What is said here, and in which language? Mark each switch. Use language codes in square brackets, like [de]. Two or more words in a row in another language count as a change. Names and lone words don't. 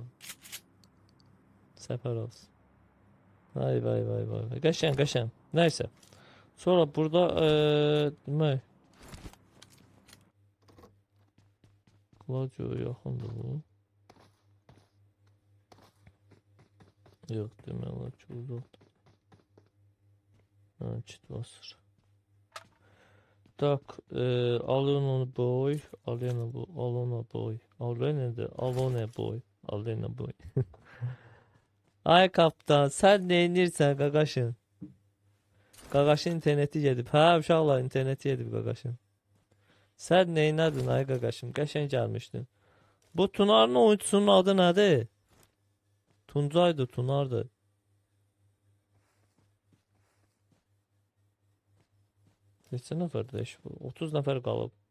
[az] Səfər olsun. Vay vay vay vay. Qəşəng qəşəng. Nəysə. Sonra burada demək Gladio yaxındır bu. Yox, demək olar ki uzaqdır. Ha, çit basır. Tak, Alona boy, Alena bu, Alona boy, Alona boy, Alena boy. Ay kaptan, sen neynirsən qaqaşın? Qaqaşın interneti gedib. Hə, uşaqlar interneti gedib qaqaşın. Sən neynədin ay qaqaşım? Qəşəng gəlmişdin. Bu Tunarın oyuncusunun adı nədir? Tuncaydı, Tunardı. Neçə nəfərdir eş bu? 30 nəfər qalıb.